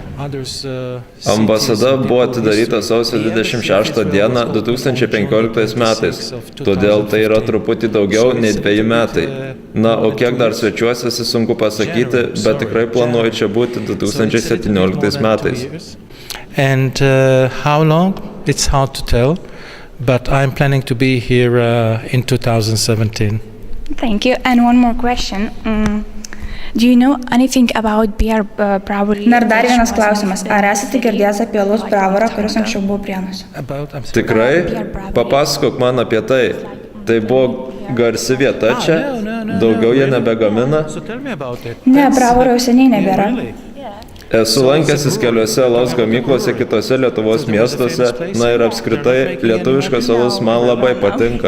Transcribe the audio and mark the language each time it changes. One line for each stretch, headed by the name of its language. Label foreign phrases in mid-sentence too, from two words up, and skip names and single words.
Lithuanian: Ambasada buvo atidaryta sausio 26 dieną 2015 metais, todėl tai yra truputį daugiau nei 2 metai. Na, o kiek dar svečiuosiuosi, sunku pasakyti, bet tikrai planuoju čia būti 2017 metais.
English: And how long? It's hard to tell, but I'm planning to be here in 2017. Thank you. And one more question. Do you know anything about Pierre Bravo?
Lithuanian: Na ir dar vienas klausimas. Ar esate girdėjęs apie Alaus Bravorą, kuris anksčiau buvo Prienuose? Tikrai? Papasakok man apie tai. Tai buvo garsi vieta čia? Daugiau jie nebegamina? Ne, Bravoro jau seniai nebėra. Esu lankęsis keliose alaus gamyklose kitose Lietuvos miestuose, na ir apskritai lietuviškas alus man labai patinka.